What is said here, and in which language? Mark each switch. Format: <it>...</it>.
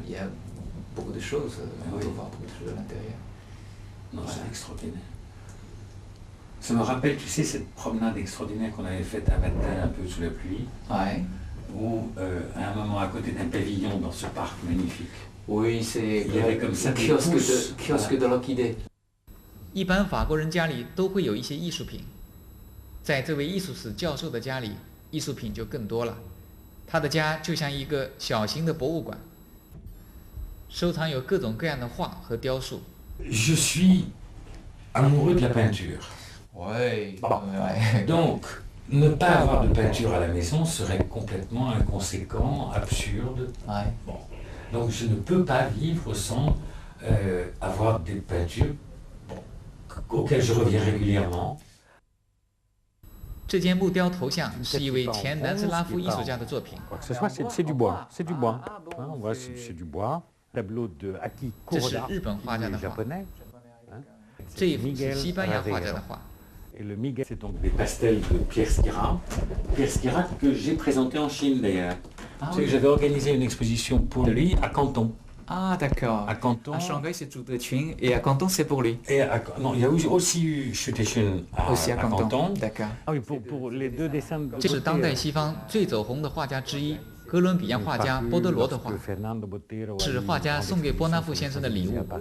<fr>Il y a beaucoup de choses. On peut voir beaucoup de choses à l'intérieur. Non, c'est extraordinaire. Ça me rappelle, tu sais, cette promenade extraordinaire qu'on avait faite un matin, un peu sous la pluie. Ouais. Où, à un moment, à côté d'un pavillon dans ce parc magnifique. Oui, c'est Il y avait comme ça des kiosque de l'orchidée.</fr> <zh>一般法国人家里都会有一些艺术品，在这位艺术史教授的家里，艺术品就更多了。他的家就像一个小型的博物馆，收藏有各种各样的画和雕塑。</zh> <fr>Je suis amoureux de la peinture. Oui. Bon. Ouais. Donc, ne pas avoir de peinture à la maison serait complètement inconséquent, absurde. Ouais. Bon. Donc, je ne peux pas vivre sans avoir des peintures auxquelles je reviens régulièrement.</fr> <zh>这件木雕头像是一位前南斯拉夫艺术家的作品。</zh> <fr>Quoi que ce soit, c'est du bois. C'est du bois. Hein, on voit, c'est du bois. Tableau de Aki</fr> <zh>这是</zh> <fr>Kuroda,</fr> <zh>日本画家的</zh> <fr>il est</fr> <zh>画，</zh> <fr>japonais. Hein.</fr> <zh>这一幅是西班牙画家的 Ravero. 画。</zh> <fr>Et le Miguel, c'est donc Des pastels de Pierre Skira. Pierre Skira que j'ai présenté en Chine d'ailleurs. Ah, Tu sais oui. que j'avais organisé une exposition pour lui à Canton. Ah, d'accord. À Canton. À Shanghai, c'est Zhu Dequn et à Canton, c'est pour lui. Et non, il y a aussi eu Xu Teixun Aussi à Canton. Canton. D'accord. Ah oui, pour les deux dessins de</fr> <zh>这是当代西方最走红的画家之一，哥伦比亚画家波德罗的画，是画家送给波纳夫先生的礼物。</zh>